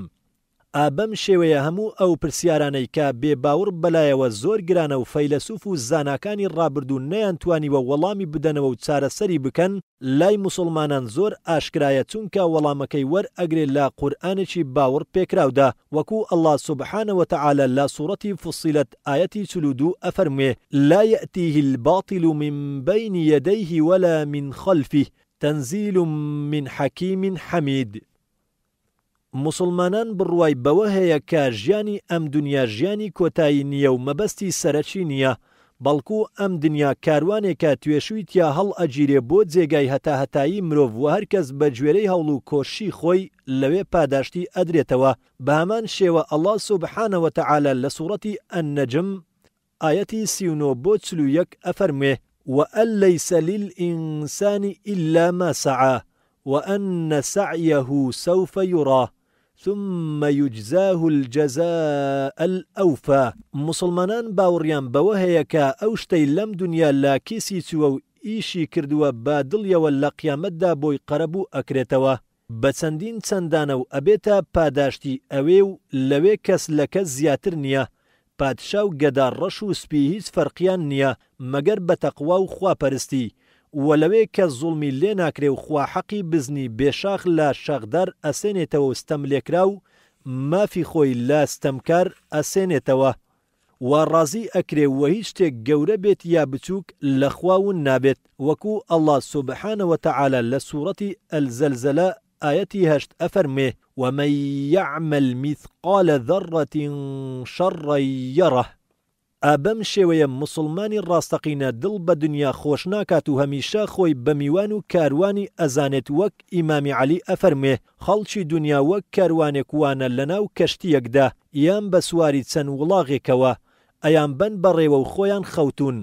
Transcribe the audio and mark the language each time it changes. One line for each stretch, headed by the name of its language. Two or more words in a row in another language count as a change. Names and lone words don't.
Central Kurdish: ئابەم شێوەیە هەموو ئەو پرسیارانەی کە بێباوڕ بەلایەوە زۆر گرانە و فەیلسوف و زاناکانی ڕابردوو نەیانتوانیوە وەڵامی بدەنەوە و چارەسەری بکەن لای موسڵمانان زۆر ئاشکرایە چونکە وەڵامەکەی وەرئەگرێت لە قورئانێکی باوڕ پێکراودا وەکو
Arabic: الله سبحانه وتعالى
Central Kurdish: لە سوورەتی فصیلەت ئایەتی 42 ئەفەرموێ
Arabic: لا يأتيه الباطل من بين يديه ولا من خلفه تنزيل من حكيم حميد.
Central Kurdish: مسلمانان بڕوای بەوە هەیە کە ژیانی ئەم دنیا ژیانی کۆتایی نییە و مەبەستی سەرەکی نییە، بەڵکو ئەم دنیا کاروانێکە توێشووی تیا هەڵ ئەگیرێ بۆ جێگای هەتاهەتایی مرۆڤ و هەرکەس بە گوێرەی هەوڵ و کۆشی خۆی لەوێ پاداشتی ئەدرێتەوە. بە هەمان شێوە
Arabic: الله سبحانه وتعالى
Central Kurdish: لە سوورەتی ئەننەجم ئایەتی 39 بۆ 41 ئەفەرموێ
Arabic: وأن ليس للإنسان إلا ما سعى وأن سعيه سوف يرى ثم يجزاه الجزاء الأوفى.
Central Kurdish: مسلمانان باوڕیان بەوە هەیە کە ئەو شتەی لەم دنیا لا کیسی چووە و ئیشی کردووە با دڵیەوە لە قیامەتدا بۆی قەرەبوو ئەکرێتەوە بە چەندین چەندانە و ئەبێتە پاداشتی ئەوێ و لەوێ کەس لە کەس زیاتر نییە. پادشا و گەدا ڕەش و سپی هیچ فەرقیان نییە مەگەر بە تەقوا و خواپەرستی و لەوێ کە زوڵمی لێ ناکرێ و خوا حەقی بزنی بێشاخ لە شەغدار ئەسێنێتەوە و ستەملێکرا و مافی خۆی لە ستەمکار ئەسێنێتەوە و ڕازی ئەکرێ و هیچ شتێک گەورە بێت یا بچووک لە خواون نابێت وەکو
Arabic: الله سبحانه وتعالى
Central Kurdish: لە سوورەتی ئەلزەلزەلە ئایەتی 8 ئەفەرمێ
Arabic: ومن يعمل مثقال ذرة شرا يره.
Central Kurdish: ئابەم شێوەیە مسلمانی ڕاستەقینە دڵ بە دنیا خۆش ناکات و هەمیشە خۆی بە میوان و کاروانی ئەزانێت وەک ئیمامی عەلی ئەفەرمێ خەڵکی دنیا وەک کاروانێک وانە لەناو کەشتیەکدا یان بە سواری چەند وڵاغێکەوە ئەیان بەن بەڕێوە و خۆیان خەوتون.